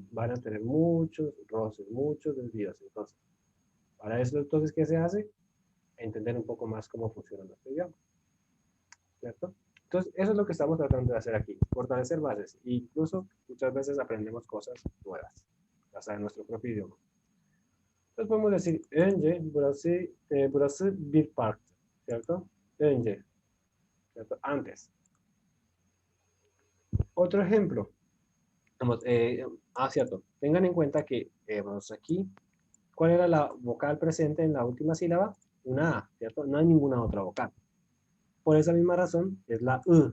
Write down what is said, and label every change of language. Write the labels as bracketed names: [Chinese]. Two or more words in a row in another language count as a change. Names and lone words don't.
[Spanish] Van a tener muchos roces, muchos desvíos. Entonces, para eso, entonces, ¿qué se hace? Entender un poco más cómo funciona nuestro idioma, ¿cierto? Entonces, eso es lo que estamos tratando de hacer aquí, fortalecer bases. E incluso muchas veces aprendemos cosas nuevas, hasta en nuestro propio idioma. Entonces podemos decir, [Turkish] önce burası bir parktı, ¿cierto? Önce, [Spanish] ¿cierto? Antes. Otro ejemplo. Vamos, cierto. Tengan en cuenta que vamos aquí, ¿Cuál era la vocal presente en la última sílaba? Una A, ¿cierto? No hay ninguna otra vocal. Por esa misma razón es la U.